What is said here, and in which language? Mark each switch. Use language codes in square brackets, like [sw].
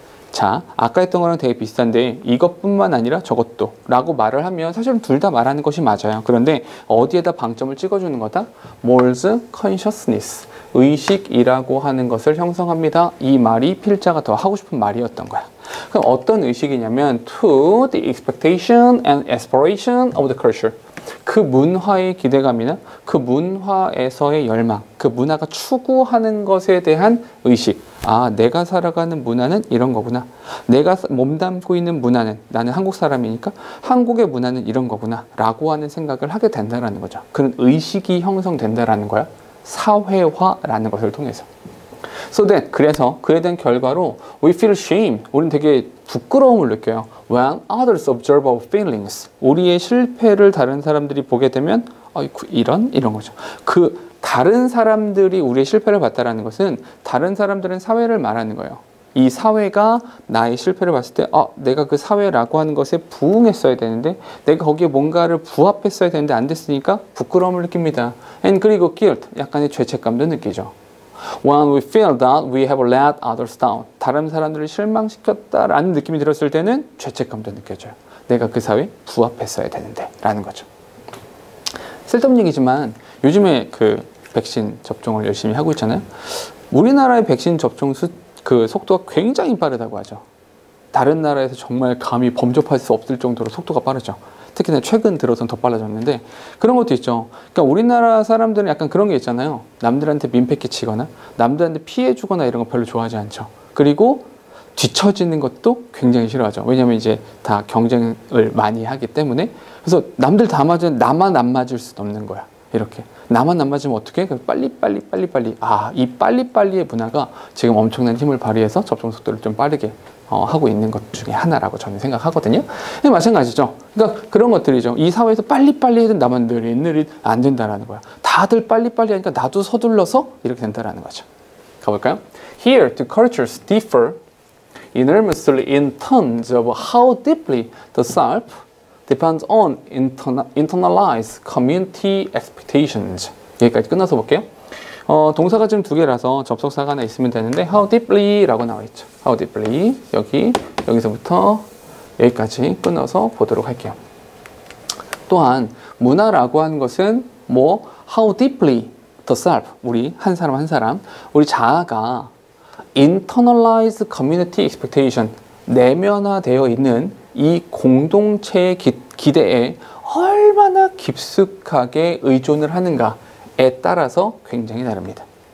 [ko] 자, 아까 했던 거랑 되게 비슷한데 이것뿐만 아니라 저것도 라고 말을 하면 사실은 둘 다 말하는 것이 맞아요. 그런데 어디에다 방점을 찍어주는 거다? [en] more consciousness, [ko] 의식이라고 하는 것을 형성합니다. 이 말이 필자가 더 하고 싶은 말이었던 거야. 그럼 어떤 의식이냐면 [en] to the expectation and aspiration of the culture. [ko] 그 문화의 기대감이나 그 문화에서의 열망, 그 문화가 추구하는 것에 대한 의식. 아, 내가 살아가는 문화는 이런 거구나. 내가 몸담고 있는 문화는, 나는 한국 사람이니까 한국의 문화는 이런 거구나 라고 하는 생각을 하게 된다는 거죠. 그런 의식이 형성된다는 거야. 사회화라는 것을 통해서. [en] So that, [ko] 그래서 그에 대한 결과로 [en] we feel shame, [ko] 우리는 되게 부끄러움을 느껴요. [en] When others observe our failings, [ko] 우리의 실패를 다른 사람들이 보게 되면 이런 거죠. 그 다른 사람들이 우리의 실패를 봤다라는 것은 다른 사람들은 사회를 말하는 거예요. 이 사회가 나의 실패를 봤을 때 내가 그 사회라고 하는 것에 부응했어야 되는데 내가 거기에 뭔가를 부합했어야 되는데 안 됐으니까 부끄러움을 느낍니다. And 그리고 guilt, 약간의 죄책감도 느끼죠. [en] When we feel that we have let others down, [ko] 다른 사람들을 실망시켰다라는 느낌이 들었을 때는 죄책감도 느껴져요. 내가 그 사회에 부합했어야 되는데 라는 거죠. 쓸데없는 얘기지만 요즘에 그 백신 접종을 열심히 하고 있잖아요. 우리나라의 백신 접종 그 속도가 굉장히 빠르다고 하죠. 다른 나라에서 정말 감히 범접할 수 없을 정도로 속도가 빠르죠. 특히나 최근 들어서는 더 빨라졌는데 그런 것도 있죠. 그러니까 우리나라 사람들은 약간 그런 게 있잖아요. 남들한테 민폐 끼치거나 남들한테 피해 주거나 이런 거 별로 좋아하지 않죠. 그리고 뒤처지는 것도 굉장히 싫어하죠. 왜냐하면 이제 다 경쟁을 많이 하기 때문에. 그래서 남들 다 맞으면 나만 안 맞을 수는 없는 거야. 이렇게 나만 안 맞으면 어떻게? 빨리. 이 빨리빨리의 문화가 지금 엄청난 힘을 발휘해서 접종 속도를 좀 빠르게 하고 있는 것 중에 하나라고 저는 생각하거든요. 마찬가지죠. 그러니까 그런 것들이죠. 이 사회에서 빨리빨리 해도 나만 느릿느릿 안 된다라는 거야. 다들 빨리빨리 하니까 나도 서둘러서 이렇게 된다라는 거죠. 가볼까요? [en] Here, the cultures differ enormously in terms of how deeply the self depends on internalized community expectations. [ko] 여기까지 끝나서 볼게요. 동사가 지금 두 개라서 접속사가 하나 있으면 되는데 [en] how deeply [ko] 라고 나와 있죠. how deeply 여기서부터 여기까지 끊어서 보도록 할게요. 또한 문화라고 하는 것은 [en] how deeply the self, [ko] 우리 한 사람 우리 자아가 [en] internalized community expectation, [ko] 내면화되어 있는 이 공동체의 기대에 얼마나 깊숙하게 의존을 하는가에 따라서 굉장히 다릅니다.